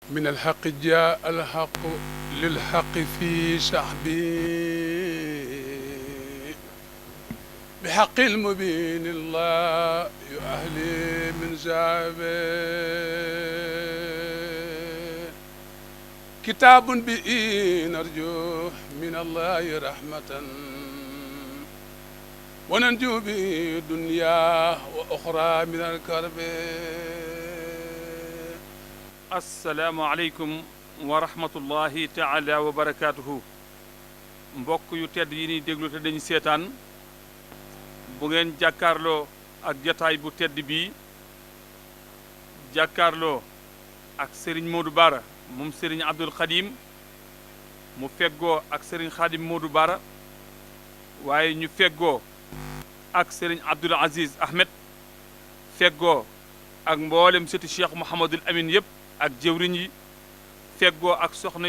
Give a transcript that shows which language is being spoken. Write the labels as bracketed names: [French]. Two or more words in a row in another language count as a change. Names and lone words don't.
[Arabic] من الحق جاء الحق للحق في شعبي بحق المبين الله يؤهلي من زعبه كتاب به نرجو من الله رحمة وننجو به دنيا وأخرى من الكرب السلام عليكم ورحمة الله تعالى وبركاته [Wolof] mbokk yu tedd yi ni déglu te dañu seetaan bu ngeen jàkkaarloo ak jataay bu tedd bii jàkkaarloo ak Serigne Modou Bara moom Serigne Abdoul Khadim mu feggoo ak Serigne Khadim Modou Bara waaye ñu feggoo ak Serigne Abdoul Aziz Ahmed feggoo ak mboolem sëti Cheikh Mouhamadul Amin yëpp ak jëwriñ yi feggoo ak soxna